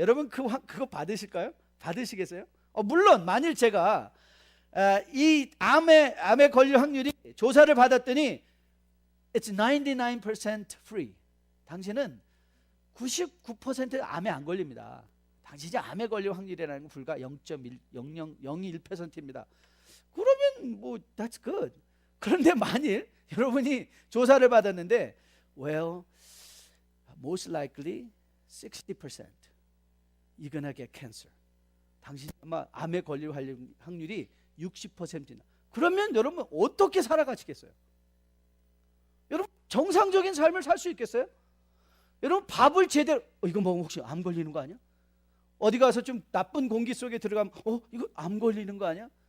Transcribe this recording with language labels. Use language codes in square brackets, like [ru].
[ko] 여러분 그거 받으실까요? 받으시겠어요? 물론 만일 제가 이 암에 걸릴 확률이 조사를 받았더니 [en] It's 99% free, [ko] 당신은 99% 암에 안 걸립니다. 당신이 암에 걸릴 확률이라는 건 불과 0.0001%입니다. 그러면 뭐 [en] that's good. [ko] 그런데 만일 여러분이 조사를 받았는데 [en] well, most likely 60% you're gonna get cancer. [ko] 당신이 아마 암에 걸릴 확률이 60%나. 그러면 여러분 어떻게 살아가시겠어요? 여러분 정상적인 삶을 살 수 있겠어요? 여러분 밥을 제대로, 이거 먹으면 혹시 암 걸리는 거 아니야? 어디 가서 좀 나쁜 공기 속에 들어가면 이거 암 걸리는 거 아니야?